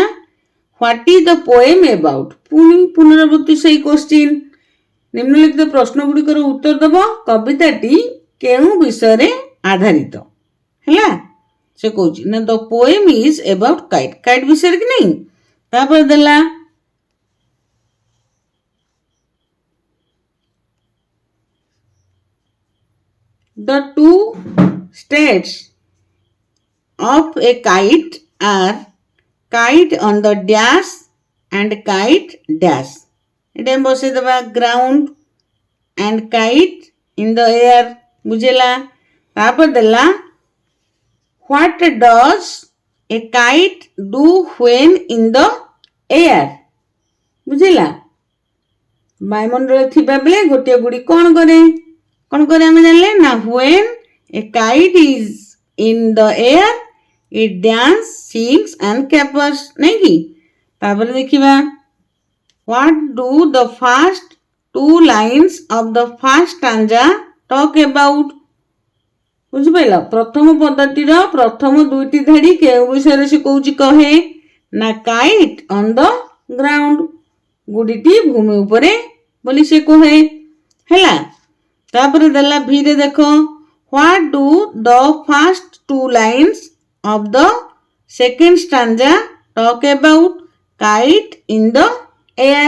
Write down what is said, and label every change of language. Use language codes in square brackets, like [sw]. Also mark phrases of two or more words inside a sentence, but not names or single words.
[en] What is the poem about, [or] ପୁଣି ପୁନରାବୃତ୍ତି ସେଇ [en] କ୍ୱେଶ୍ଚିନ୍। [or] ନିମ୍ନଲିଖିତ ପ୍ରଶ୍ନ ଗୁଡ଼ିକର ଉତ୍ତର ଦେବ। କବିତାଟି କେଉଁ ବିଷୟରେ ଆଧାରିତ? ହେଲା, ସେ କହୁଛି ନା [en] The poem is about kite, kite [or] ବିଷୟରେ କି ନାହିଁ। ତାପରେ ଦେଲା [en] the two states of a kite are kite on the dash and kite dash. [or] ଏଟା ବସେଇ ଦେବା [en] ground and kite in the air, [or] ବୁଝିଲା? ତାପରେ ଦେଲା [en] what does a kite do when in the air, [or] ବୁଝିଲା? ବାୟୁମଣ୍ଡଳରେ ଥିବା ବେଳେ ଗୋଟିଏ ଗୁଡ଼ି କ'ଣ କରେ, କ'ଣ କରେ ଆମେ ଜାଣିଲେ ନା [en] when a kite is in the air it dance, sings and capers, [or] ନାଇଁ କି? ତାପରେ ଦେଖିବା [en] what do the first two lines of the first stanza talk about, [or] ବୁଝିପାରିଲ? ପ୍ରଥମ ପଦଟିର ପ୍ରଥମ ଦୁଇଟି ଧାଡ଼ି କେଉଁ ବିଷୟରେ ସେ କହୁଛି କହେ ନା [en] kite on the ground, [or] ଗୁଡ଼ିଟି ଭୂମି ଉପରେ ବୋଲି ସେ କହେ। ହେଲା, ତାପରେ ଦେଲା ଭିରେ ଦେଖ [en] What do the first two lines of the second stanza talk about, kite in the air.